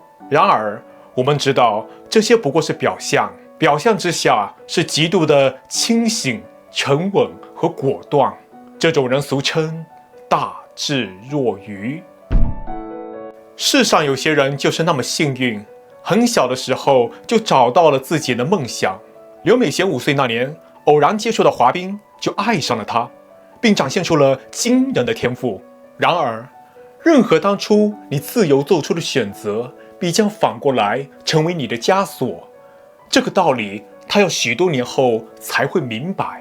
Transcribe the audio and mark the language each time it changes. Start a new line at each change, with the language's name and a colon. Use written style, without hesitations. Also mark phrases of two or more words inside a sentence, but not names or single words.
Chinese: 然而，我們知道這些不過是表象，表象之下是極度的清醒、沉穩和果斷。這種人俗稱大智若愚。世上有些人就是那麼幸運，很小的時候就找到了自己的夢想。劉美嫻5歲那年，偶然接觸到滑冰，就愛上了它，並展現出了驚人的天賦。然而，任何當初你自由做出的選擇，必將反過來成為你的枷鎖。這個道理，他要許多年後才會明白。